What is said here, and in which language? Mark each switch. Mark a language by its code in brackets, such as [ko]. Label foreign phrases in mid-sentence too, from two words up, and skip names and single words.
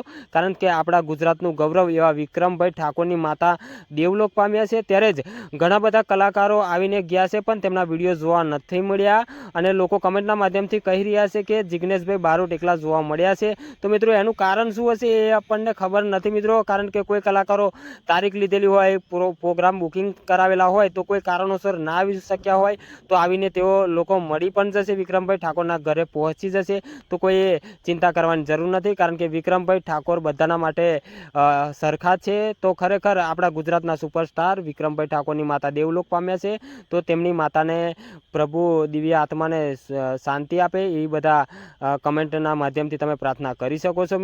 [gu] કારણ કે આપડા ગુજરાતનું ગૌરવ એવા વિક્રમભાઈ ઠાકોરની માતા દેવલોક પામ્યા છે, ત્યારે જ ઘણા બધા કલાકારો આવીને ગયા છે પણ તેમના વિડિયો જોવા નથી મળ્યા અને લોકો કમેંટના માધ્યમથી કહી રહ્યા છે કે જિગ્નેશભાઈ બારોટ એકલા જોવા મળ્યા છે। તો મિત્રો, એનું કારણ શું હશે એ આપણને ખબર નથી મિત્રો। કારણ કે કોઈ કલાકારો તારીખ લીધેલી હોય, પ્રોગ્રામ બુકિંગ કરાવેલા હોય તો કોઈ કારણોસર ના આવી શક્યા હોય તો આવીને તેઓ લોકો મળી પણ જશે, વિક્રમભાઈ ઠાકોરના ઘરે પહોંચી જશે, તો કોઈ ચિંતા કરવાની જરૂર નથી। કારણ કે વિક્રમભાઈ ઠાકોર બધાના માટે સરખા છે। તો ખરેખર આપડા ગુજરાતના સુપરસ્ટાર વિક્રમભાઈ ઠાકોરની માતા દેવલોક પામ્યા છે, તો તેમની માતાને પ્રભુ દિવ્ય આત્માને શાંતિ આપે એ બધા કમેંટના માધ્યમથી તમે પ્રાર્થના કરી શકો છો।